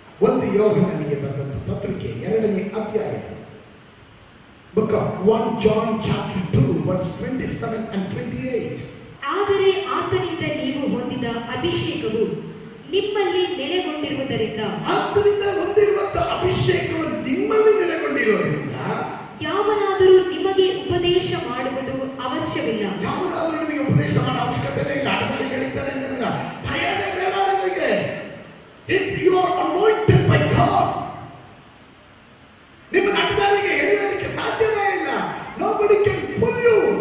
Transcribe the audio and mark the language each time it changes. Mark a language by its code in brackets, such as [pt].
[kn] 1 ಯೋಹನನಿಗೆ ಬರೆದಂಥ ಪತ್ರಿಕೆ 2ನೇ ಅಧ್ಯಾಯ, [en] book of 1 John chapter 2 verse 27 and 28. [kn] ಆದರೆ ಆತನಿಂದ ನೀವು ಹೊಂದಿದ ಅಭಿಷೇಕವು ನಿಮ್ಮಲ್ಲಿ ನೆಲೆಗೊಂಡಿರುವುದರಿಂದ, ಆತನಿಂದ ಹೊಂದಿರುವಂತ ಅಭಿಷೇಕವು ನಿಮ್ಮಲ್ಲಿ ನೆಲೆಗೊಂಡಿರುವುದರಿಂದ ಯಾವನಾದರೂ ನಿಮಗೆ ಉಪದೇಶ ಮಾಡುವುದು ಅವಶ್ಯವಿಲ್ಲ. ಯಾವನಾದರೂ ನಿಮಗೆ ಉಪದೇಶ ಮಾಡೋ ಅವಶ್ಯಕತೆ ಇಲ್ಲ. ಅಡದಾರಿ ಹೇಳಿದ್ದಾನೆ, ಭಯನೇ ಬೇಡ ನಿಮಗೆ. [en] If you are anointed by God, [kn] ನಿಮ್ಮ ಅಡದಾರಿಗೆ ಎಳೆಯೋದಕ್ಕೆ ಸಾಧ್ಯವೇ ಇಲ್ಲ. [en] Nobody can pull you.